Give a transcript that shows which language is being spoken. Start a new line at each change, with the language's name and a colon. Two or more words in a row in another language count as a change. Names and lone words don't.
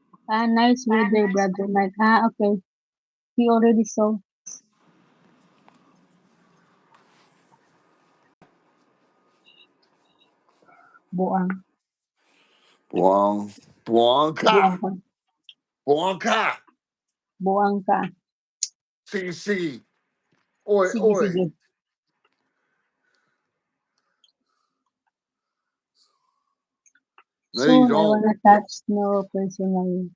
English: Ah, nice weather, brother Mike. Ah, okay. He already saw.
Cebuano: Buang. Buang. Buangka. Buang ka. Buangka. Buang ka. Sige, sige. Oi, Sige, oi. sige.
English: No, you Soon, I don't. wanna touch no personally.